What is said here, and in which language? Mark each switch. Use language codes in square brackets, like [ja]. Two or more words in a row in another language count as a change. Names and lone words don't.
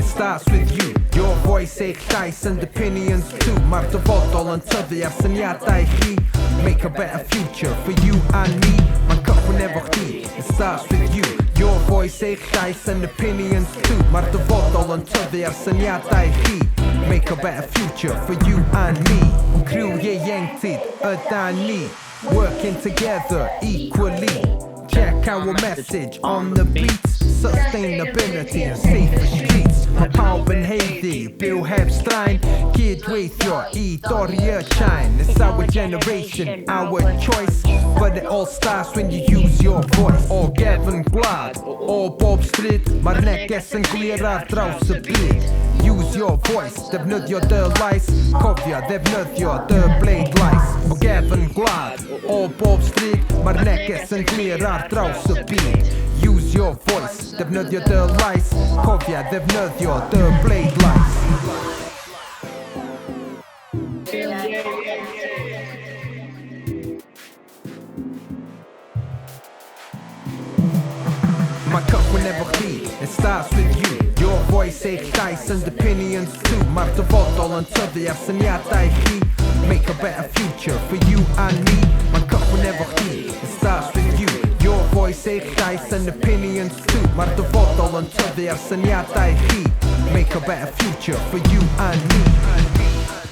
[en] starts with you. Your voice, [cy] eich llais [en] and opinions too. [cy] Mae'r dyfodol yn tyfu ar syniadau chi. [en] Make a better future for you and me. [cy] Mae'n cychwyn efo chdi. [en] It starts with you. Your voice, [cy] eich llais [en] and opinions too. [cy] Mae'r dyfodol yn tyfu ar syniadau chi. [en] Make a better future for you and me. [cy] Crew ieuenctid ydan ni. [en] Working together equally. Check our message on the beats. Sustainability and safer streets. [cy] Mae pawb yn heiddi, byw heb straen. Cydweithio I dorri'r shine. [en] It's our generation, our choice. But it all starts when you use your voice. [cy] O gefn gwlad, o bob stryd. Mae'r neges yn glir ar draws y byd. [en] Use your voice, [cy] defnyddio dy lais. Cofia, ddefnyddio dy bleidlais. O gefn gwlad, o bob stryd. Mae'r neges yn glir ar draws y byd. [en] Use your voice, [cy] defnyddio dy lais. Cofia, ddefnyddio dy bleidlais. Mae'n cychwyn efo chdi, [en] it starts with you. Your voice, [cy] eich llais [en] and opinions too. [cy] Mae'r dyfodol yn tyfu ar syniadau chi. [en] Make a better future for you and me. [cy] Mae'n cychwyn efo chdi, [en] it starts with you. Your voice, [cy] eich llais [en] and opinions too. [cy] Mae'r dyfodol yn tyfu ar syniadau chi. [en] Make a better future for you and me.